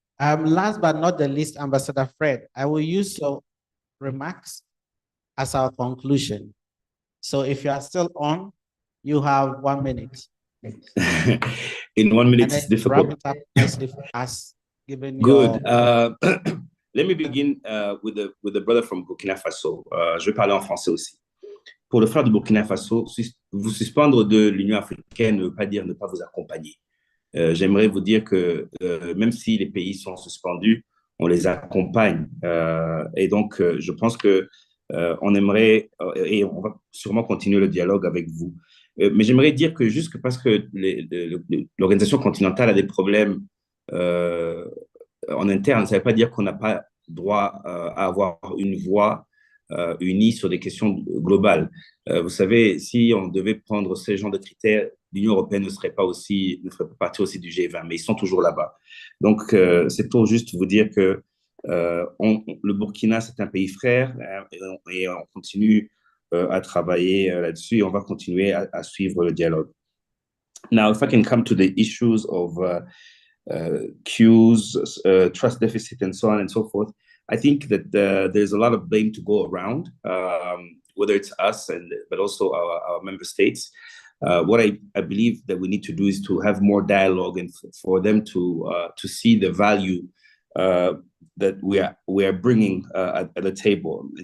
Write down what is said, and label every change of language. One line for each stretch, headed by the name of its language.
English: Last but not the least, Ambassador Fred, I will use your remarks as our conclusion. So if you are still on, you have 1 minute. In 1 minute, it's difficult. Wrap it up nicely for us, given Good. your... Let me begin with the brother from Burkina Faso.
French: Je vais parler en français aussi. Pour le frère du Burkina Faso, vous suspendre de l'Union africaine ne veut pas dire ne pas vous accompagner. J'aimerais vous dire que même si les pays sont suspendus, on les accompagne. Et donc, je pense que on aimerait, et on va sûrement continuer le dialogue avec vous. Mais j'aimerais dire que juste parce que l'organisation continentale a des problèmes en interne, ça ne veut pas dire qu'on n'a pas droit à avoir une voix unie sur des questions globales. Vous savez, si on devait prendre ce genre de critères, l'Union européenne ne ferait pas partie aussi du G20, mais ils sont toujours là-bas. Donc, c'est pour juste vous dire que le Burkina, c'est un pays frère et on continue à travailler là-dessus et on va continuer à suivre le dialogue.
English: Now, if I can come to the issues of queues, trust deficit, and so on and so forth, I think that there's a lot of blame to go around, whether it's us but also our member states. What I believe that we need to do is to have more dialogue and for them to see the value that we are bringing at the table.